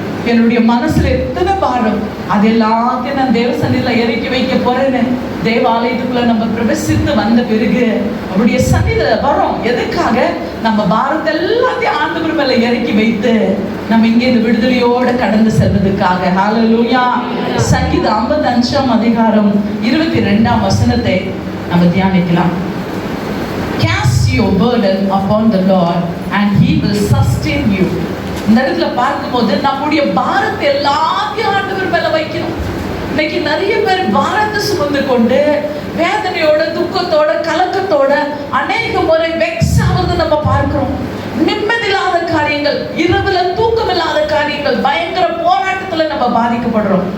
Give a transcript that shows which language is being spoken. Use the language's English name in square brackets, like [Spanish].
[Tamil] என்னுடைய மனசுல எத்தனை பாரம், அது எல்லாத்தையும் நான் தேவ சன்னிதியில இறக்கி வைக்க போறேன்னு தேவாலயத்துக்குள்ள நம்ம பிரவேசித்து வந்த பிறகு அவருடைய சன்னிதியில வரோம். எதுக்காக? நம்ம பாரத்தை எல்லாத்தையும் ஆண்டவர் மேல இறக்கி வைத்து நம்ம இங்கே இந்த விடுதலையோட கடந்து செல்வதற்காக. ஹல்லேலூயா. சங்கீதம் 55ஆம் அதிகாரம் 22ஆம் வசனத்தை நம்ம தியானிக்கலாம். [English] Cast your burden upon the Lord and he will sustain you. [Tamil] இந்த இடத்துல பார்க்கும்போது நம்முடைய பாரத்தை எல்லாத்தையும் ஆண்டவர் மேல வைக்கணும். இன்னைக்கு நிறைய பேர் பாரத்தை சுமந்து கொண்டு வேதனையோட, துக்கத்தோட, கலக்கத்தோட அநேக முறை வெக்ஸ் ஆவது நம்ம பார்க்கிறோம். நிம்மதியில்லாத காரியங்கள், இரவுல தூக்கம் இல்லாத காரியங்கள், பயங்கர போராட்டத்துல நம்ம பாதிக்கப்படுறோம்.